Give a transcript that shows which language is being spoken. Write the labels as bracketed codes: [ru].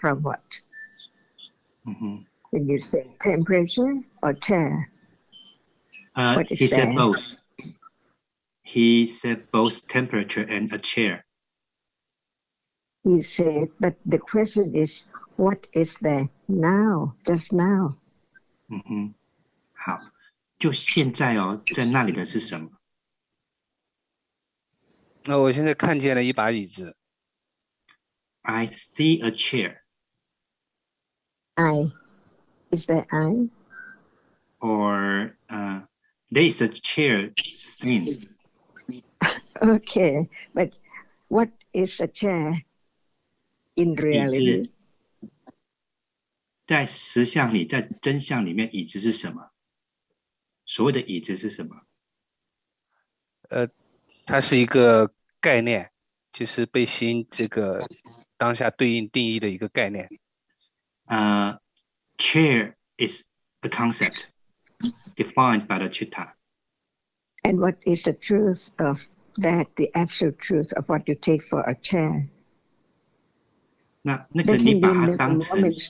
[en] from what? When you say temperature or chair? What is he said that? both. He said both temperature and a chair. He said, but the question is, what is there now, just now? [zh] 好，就现在哦，在那里的是什么？那我现在看见了一把椅子。 [en] I see a chair. I. Is there I? Or there is a chair thing. Okay, but what is a chair in reality? [zh] 在实相里，在真相里面，椅子是什么？所谓的椅子是什么？它是一个概念，就是被心这个当下对应定义的一个概念。 [en] Chair is a concept defined by the chitta. And what is the truth of that, the absolute truth of what you take for a chair? [zh] 那个你把它当成